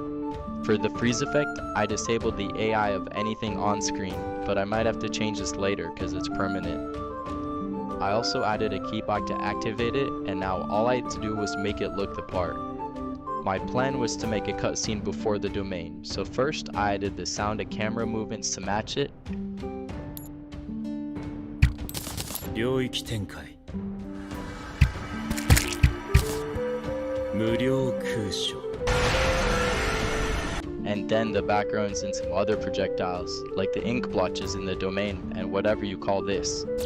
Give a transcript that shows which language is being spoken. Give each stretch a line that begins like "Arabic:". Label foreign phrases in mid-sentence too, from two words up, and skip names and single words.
English: For the freeze effect, I disabled the AI of anything on screen, but I might have to change this later because it's permanent. I also added a keybox to activate it, and now all I had to do was make it look the part. My plan was to make a cutscene before the domain, so first I added the sound and camera movements to match it.
Japanese: 領域展開無料空所
English: And then the backgrounds and some other projectiles, like the ink blotches in the domain and whatever you call this.